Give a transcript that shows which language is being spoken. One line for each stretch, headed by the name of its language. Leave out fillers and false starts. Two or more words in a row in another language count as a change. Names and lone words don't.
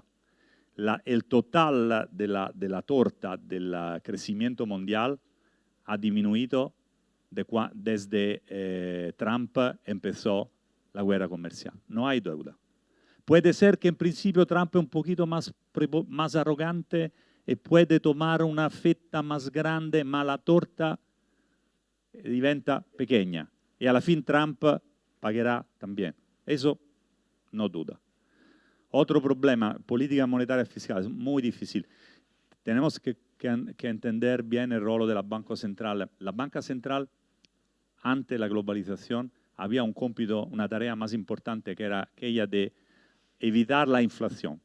Spanish: El total de la torta del crecimiento mundial ha disminuido desde Trump empezó la guerra comercial. No hay duda. Puede ser que en principio Trump es un poquito más arrogante y puede tomar una fetta más grande,
Italian: ma la torta diventa
Spanish: pequeña. Y a la fin Trump pagará también. Eso no duda. Otro problema, política monetaria y fiscal, es muy difícil. Tenemos que entender bien el rol de la Banca Central. La Banca Central, ante la globalización, había un cómputo, una tarea más importante que era aquella de evitar la inflación.